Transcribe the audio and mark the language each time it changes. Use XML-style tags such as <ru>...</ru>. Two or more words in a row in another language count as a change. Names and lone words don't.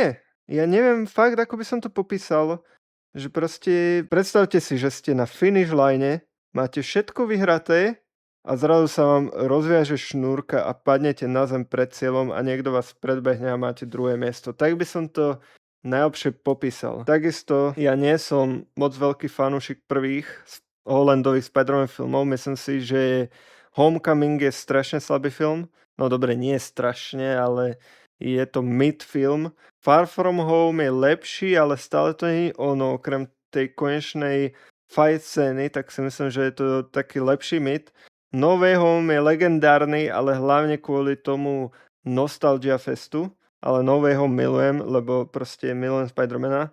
<sk>Ja neviem fakt, ako by som to popísal, že proste predstavte si, že ste na</sk> <en>finish line,</en> <sk>máte všetko vyhraté a zrazu sa vám rozviaže šnúrka a padnete na zem pred cieľom a niekto vás predbehne a máte druhé miesto. Tak by som to najlepšie popísal. Takisto ja nie som moc veľký fanúšik prvých Hollandových Spider-Man filmov. Myslím si, že Homecoming je strašne slabý film. No dobre, nie strašne, ale je to mid film. Far From Home je lepší, ale stále to nie je ono, okrem tej konečnej fight scény, tak si myslím, že je to taký lepší myt. No Way Home je legendárny, ale hlavne kvôli tomu Nostalgia Festu, ale No Way Home milujem, lebo proste milujem Spidermana.</sk>